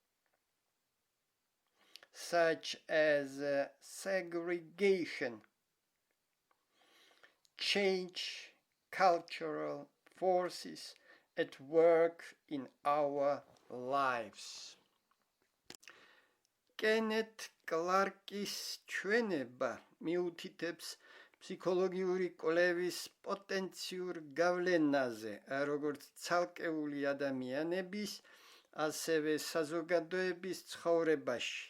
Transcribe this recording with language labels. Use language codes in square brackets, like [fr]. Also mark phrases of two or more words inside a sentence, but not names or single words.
[en] such as segregation, change cultural forces at work in our lives. [ka] კენეთ კლარკის ჩვენება მიუთითებს ფსიქოლოგიური კვლევის პოტენციურ გავლენაზე, როგორც ცალკეული ადამიანების, ასევე საზოგადოების ცხოვრებაში.